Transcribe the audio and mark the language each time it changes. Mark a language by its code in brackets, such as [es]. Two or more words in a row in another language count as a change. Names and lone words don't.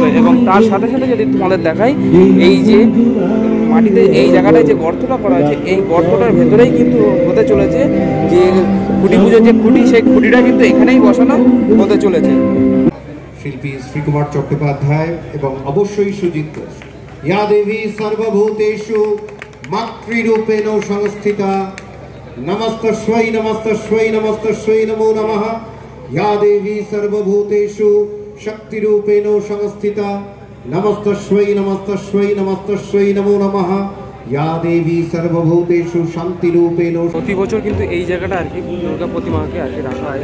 [bn] এবং তার সাথে সাথে যদি তোমাদের দেখাই, এই যে মাটিতে এই জায়গাটায় যে গর্তটা করা হয়েছে, এই গর্তটার ভেতরেই কিন্তু হতে চলেছে যে খুঁটি পুজোর যে খুঁটি, সেই খুঁটিটা কিন্তু এখানেই বসানো হতে চলেছে। শিল্পী শ্রীকুমার চট্টোপাধ্যায় এবং অবশ্যই সুজিত ঘোষ। [sa] ইয়া দেবী সর্বভূতেষু মাতৃরূপেণ সংস্থিতা, নমস্তস্मै নমস্তস্मै নমস্তস্मै নমো নমঃ। या देवी सर्वभूतेषु शक्तिरूपेण संस्थिता, नमस्तस्मै नमस्तस्मै नमस्तस्मै नमो नमः या देवी सर्वभूतेषु शान्तिरूपेण। [bn] প্রতি বছর কিন্তু এই জায়গাটা আর কি দুর্গা প্রতিমাকে আর কি রাখা হয়।